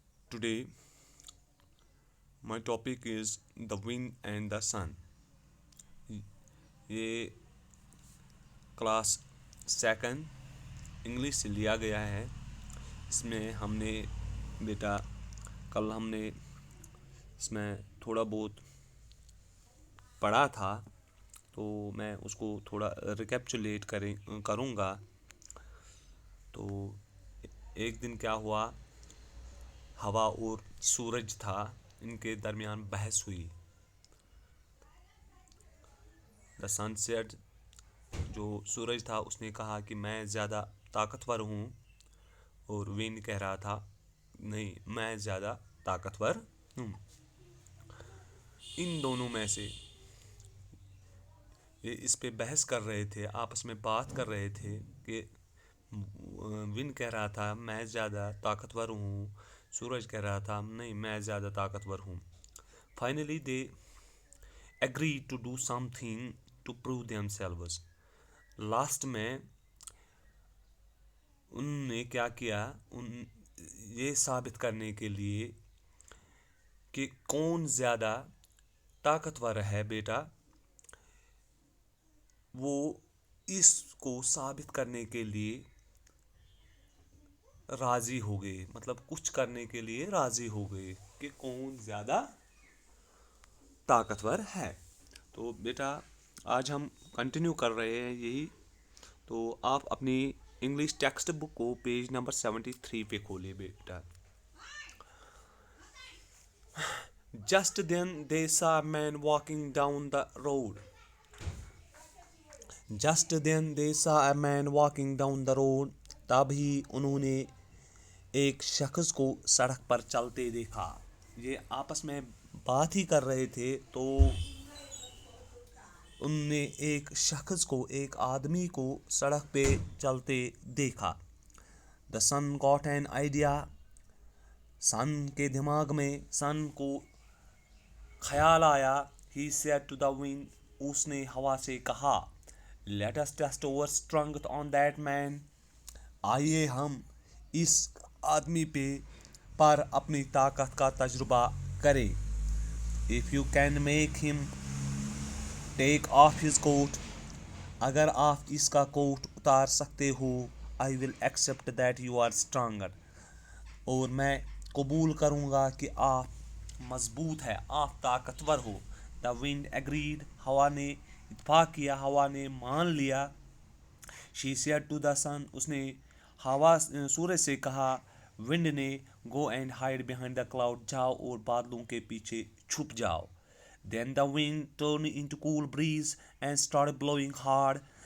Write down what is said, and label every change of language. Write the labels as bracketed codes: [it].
[en] Today my topic is the wind and the sun. [ur] یہ class second English سے لیا گیا ہے. اس میں ہم نے بیٹا کل ہم نے اس میں تھوڑا بہت پڑھا تھا، تو میں اس کو تھوڑا ریکیپچولیٹ کروں گا. تو ایک دن کیا ہوا، ہوا اور سورج تھا، ان کے درمیان بحث ہوئی. [en] the sun said, [ur] جو سورج تھا اس نے کہا کہ میں زیادہ طاقتور ہوں، اور ونڈ کہہ رہا تھا نہیں میں زیادہ طاقتور ہوں. ان دونوں میں سے یہ اس پہ بحث کر رہے تھے، آپس میں بات کر رہے تھے کہ ونڈ کہہ رہا تھا میں زیادہ طاقتور ہوں، سورج کہہ رہا تھا نہیں میں زیادہ طاقتور ہوں. [en] Finally they agree to do something to prove themselves. [ur] Last میں ان نے کیا کیا، یہ ثابت کرنے کے لیے کہ کون زیادہ طاقتور ہے بیٹا، وہ اس کو ثابت کرنے کے لیے راضی ہو گئے، مطلب کچھ کرنے کے لیے راضی ہو گئے کہ کون زیادہ طاقتور ہے. تو بیٹا آج ہم کنٹینیو کر رہے ہیں یہی. تو آپ اپنی انگلش ٹیکسٹ بک کو پیج نمبر 73 پہ کھولے بیٹا. [en] Just then they saw a man walking down the road. Just then they saw a man walking down the road. [ur] تبھی انہوں نے ایک شخص کو سڑک پر چلتے دیکھا. یہ آپس میں بات ہی کر رہے تھے تو ان نے ایک شخص کو، ایک آدمی کو سڑک پہ چلتے دیکھا. [en] The son got an idea. [ur] سن کے دماغ میں، سن کو خیال آیا. [en] He said to the wind. [ur] اس نے ہوا سے کہا [en] Let us test our strength on that man. [ur] آئیے ہم اس آدمی پر اپنی طاقت کا تجربہ کریں. [en] If you can make him take off his coat. [ur] اگر آپ اس کا کوٹ اتار سکتے ہو [en] I will accept that you are stronger. [ur] اور میں قبول کروں گا کہ آپ مضبوط ہے، آپ طاقتور ہو. [en] The wind agreed. [ur] ہوا نے اتفاق کیا، ہوا نے مان لیا. [en] She said to the sun. [ur] اس نے سورج سے کہا ونڈ نے [en] Go and hide behind the cloud. [ur] جاؤ اور بادلوں کے پیچھے چھپ جاؤ. [en] Then the wind turned into cool breeze and started blowing hard.